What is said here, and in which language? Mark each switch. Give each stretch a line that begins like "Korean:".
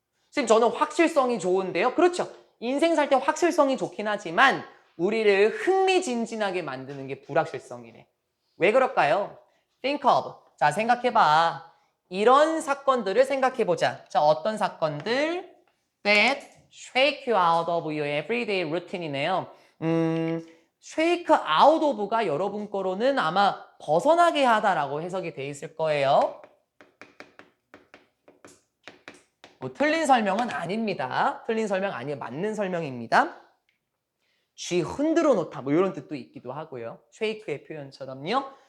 Korean: 지금 저는 확실성이 좋은데요. 그렇죠. 인생 살 때 확실성이 좋긴 하지만 우리를 흥미진진하게 만드는 게 불확실성이래. 왜 그럴까요?
English: Think of.
Korean: 자, 생각해봐. 이런 사건들을 생각해보자. 자, 어떤 사건들?
English: That shake you out of your everyday routine이네요.
Korean: shake out of가 여러분 거로는 아마 벗어나게 하다라고 해석이 돼 있을 거예요. 뭐 틀린 설명은 아닙니다. 틀린 설명 아니에요. 맞는 설명입니다. 쥐 흔들어 놓다 뭐 이런 뜻도 있기도 하고요. shake의 표현처럼요.